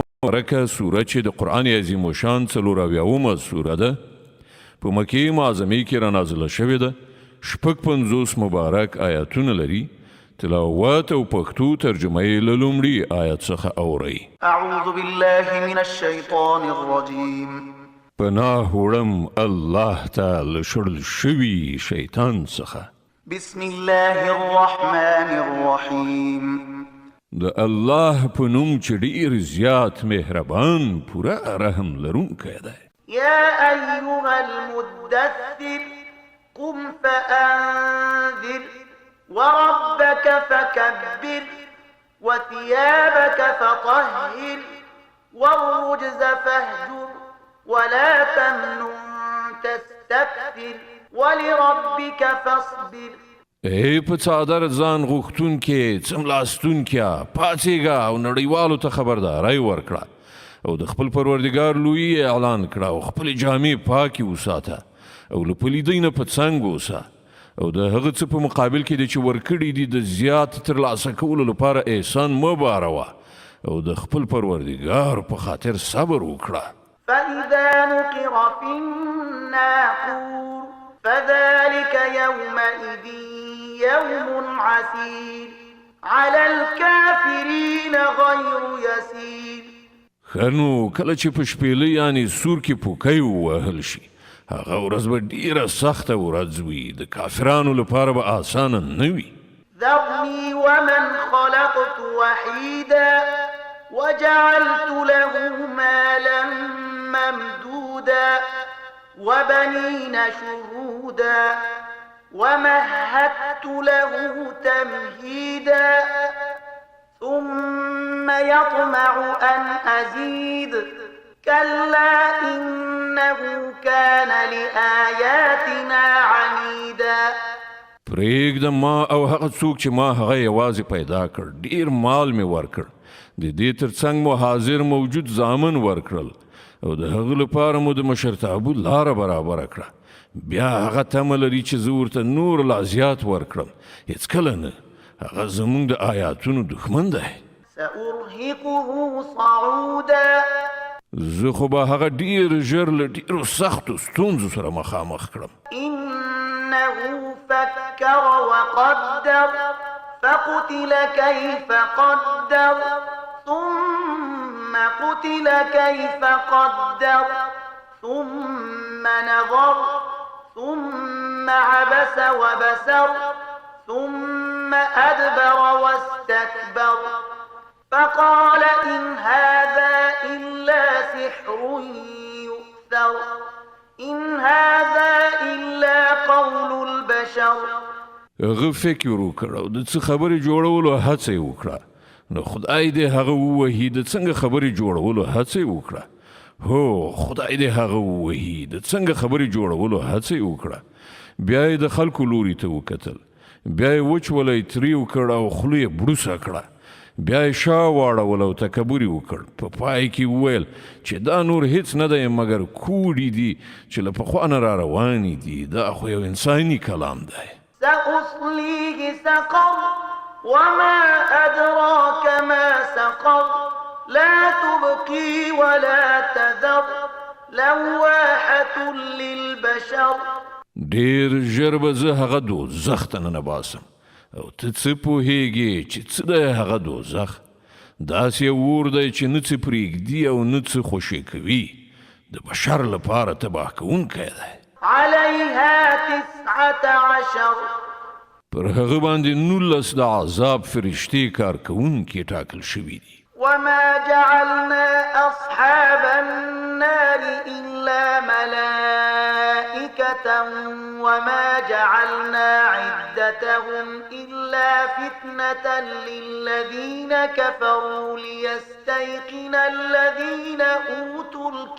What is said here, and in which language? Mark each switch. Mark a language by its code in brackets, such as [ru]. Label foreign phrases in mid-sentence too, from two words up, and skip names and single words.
[ps] مرکه سوره چې د قرآن عظیم الشان 40 سوره ده په مکې معظمې کې رانازله شوې ده. 50 مبارک آیاتونه لري. تلاوت او پښتو ترجمه یې له لومړي آیت څخه اورئ. [ar] اعوذ بالله من الشیطان الرجیم. [ps] پناه وړم الله ته له شړل شوي شیطان څخه. [ar] بسم الله الرحمن الرحیم. [ps] د الله په نوم چې ډېر زیات مهربان پوره رحم لرونکی دی. [ar] یا ایها المدثر قم فانذر وربك فكبر وثيابك فطهر والرجز فاهجر ولا تمنن تستكثر ولربك فاصبر. [ps] ای په څادر ځان غوښتون کې څملاستون کې پاتېږه او نړیوالو ته خبرداري ورکړه او د خپل پروردګار لوی اعلان کړه او خپل جامې پاکي وساته او له پلیدۍ نه په څنګ اوسه او د هغه څه په مقابل کې چې ورکړي دي د زیات ترلاسه کولو لپاره احسان مه باروه او د خپل پروردګار په خاطر صبر وکړه. [ar] فإذا نقر في الناقور فذلك يومئذ يوم عسير على الكافرين غير يسير. [ps] خنو کله چې په شپېلۍ یعنې سور کې پوکی ووهل شي هغه ورځ به ډېره سخته ورځ وي د کافرانو لپاره به اسانه نه وي. [ar] ذرني ومن خلقت وحيدا وجعلت له مالا ممدودا وبنين شهودا ومهدت له تمهيدا ثم يطمع أن أزيد كلا إنه كان لآياتنا عنيدا. [ps] پرېږده ما او هغه څوک چې ما هغه یوازې پیدا کړ ډېر مال مې ورکړ د دې ترڅنګ مو حاضر موجود زامن ورکړل او د هغه لپاره مو د مشرتابه لاره برابره کړه. بیا هغه تمه لري چې زه ورته نور لا زیات ورکړم. هېڅکله نه، هغه زموږ د آیاتونو دښمن دی. [ar] سأرهقه صعودا. [ps] زه خو به هغه ډېر ژر له ډېرو سختو ستونزو سره مخامخ کړم. [ar] إنه فكر وقدر فقتل كيف قدر ثم قتل كيف قدر ثم نظر ثم عبس وبسر ثم أدبر واستكبر فقال إن هذا إلا سحر يؤثر إن هذا إلا قول البشر. [ps] هغه فکر وکړ او د څه خبرې جوړولو هڅه یې وکړه. نو خدای دې هغه ووهي د څنګه خبرې جوړولو هڅه یې وکړه. هو خدای دې هغه ووهي د څنګه خبرې جوړولو هڅه یې وکړه. بیا یې د خلکو لوري ته وکتل. بیا یې وچولی ترې وکړ او خوله یې بړوسه کړه. بیا یې شا واړول او تکبر یې وکړ. په پای کې وویل چې دا نور هیڅ نه دی مګر کوډې دي چې له پخوا نه را روانې دي. دا خو یو انساني کلام دی. [ar] سأصليه سقر وما أدراك ما سقر لا تبقي ولا تذر لواحة للبشر. [ps] ډېر ژر به زه هغه دوزخ ته ننباسم او ته څه پوهېږې چې څه دی هغه دوزخ؟ داسې یو اور دی چې نه څه پرېږدي او نه څه خوشې کوي. د بشر لپاره تباه کوونکی دی. [ar] عليها 19 [ps] پر هغه باندې 19 د عذاب فرشتې کار کوونکي ټاکل شوي دي. [ar] وما جعلنا أصحاب النار إلا ملائكة وما جعلنا عدتهم إلا فتنة للذين كفروا ليستيقن الذين أوتوا